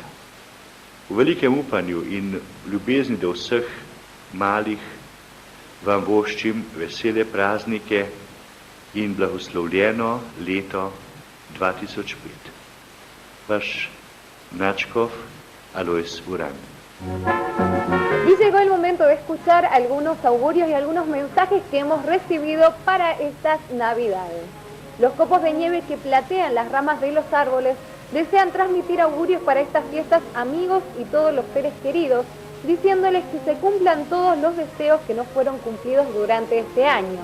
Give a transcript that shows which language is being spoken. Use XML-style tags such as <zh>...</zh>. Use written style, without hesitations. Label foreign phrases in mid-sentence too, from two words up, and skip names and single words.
<sl>V velikem upanju in ljubezni do vseh malih vam voščim vesele praznike in blagoslovljeno leto 2005. Vaš nadškof Alois Urán.</sl> <es>Y llegó el momento de escuchar algunos augurios y algunos mensajes que hemos recibido para estas Navidades. Los copos de nieve que platean las ramas de los árboles desean transmitir augurios para estas fiestas a amigos y todos los seres queridos, diciéndoles que se cumplan todos los deseos que no fueron cumplidos durante este año.</es>